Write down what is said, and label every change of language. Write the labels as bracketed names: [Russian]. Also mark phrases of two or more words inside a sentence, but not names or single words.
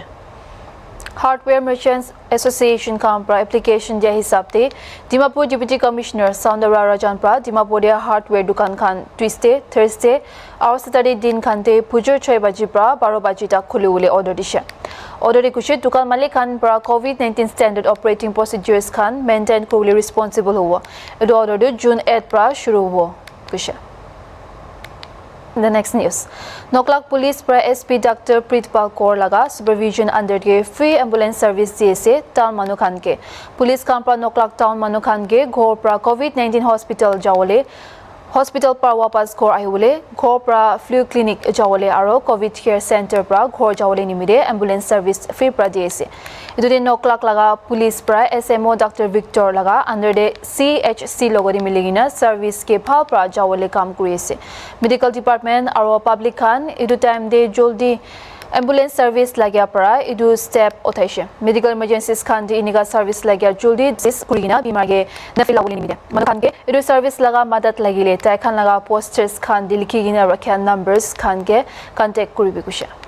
[Naga Pidgin] Hardware Merchants Association Kampra application dia hisab te Dimapur [English] Deputy Commissioner [Naga Pidgin] Saundara Rajan pra Dimapur dia hardware dukan khan Tuesday, Thursday aur Saturday din khan te pujur 6 baji pra 12 baji tak khule ule order dishe. Order de kushe dukan malik khan pra [English] COVID-19 standard operating procedures [Naga Pidgin] khan maintain kurule responsible huwa. Edu order de June 8 pra shuru huwa kushe. [English] The next news. [Naga Pidgin] Noklak Police pra SP Dr. Pritpal Kaur laga supervision under के [English] free ambulance service [Naga Pidgin] जैसे town manukhan के police कामपरा Noklak town manukhan के घोर pra [English] COVID-19 hospital [Naga Pidgin] जावले hospital पर वापस घर आइवले घर पर [English] flu clinic [Naga Pidgin] जावले आरो [English] covid care centre [Naga Pidgin] पर घर जावले निमिदे [English] ambulance service free [Naga Pidgin] पर दिएसे इदुदे नोक्लाक लगा पुलिस पर एसएमओ डॉक्टर विक्टर लगा अंडर दे सीएचसी लोगोरी मिलिगिना सर्विस के भाव पर जावले काम करिएसे [English] medical department [Naga Pidgin] आरो पब्लिक खान इदु टाइम दे जल्दी [English] ambulance service [Naga Pidgin] लाग्या परा इदु स्टेप उठाइसे [English] medical emergencies [Naga Pidgin] खान दे इनिगा सर्विस लाग्या जल्दी जिस कुरिना बीमारगे नफिला बोली निमिदे मनखान के इदु सर्विस लगा मदद लगिले ताइ खान लगा पोस्टर्स खान दिलखी गिना रखया नंबर्स खान के कांटेक्ट करिबे कुशा